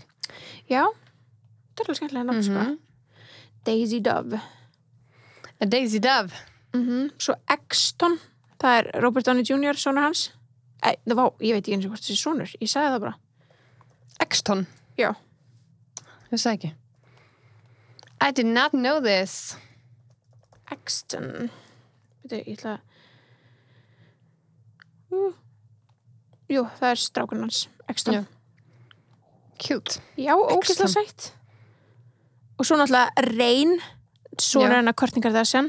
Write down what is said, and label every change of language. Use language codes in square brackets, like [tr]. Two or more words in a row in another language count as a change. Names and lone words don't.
[is] Já, þetta er alveg skemmtilega nafn, sko. Daisy Dove. Daisy Dove. Svo Exton, það er Robert Downey Jr., sonur hans. Ég veit ekki eins og hvort þessi sonur, ég sagði það bara. Exton? Já. Ég sagði ekki. [en] I did not know this. [is] Exton. Ég ætla að... Jú, það er strákurinn hans, Exton. Cute. Já, ógeðslega sætt. Og svo náttúrulega Rain, sonur hennar Kourtney Kardashian.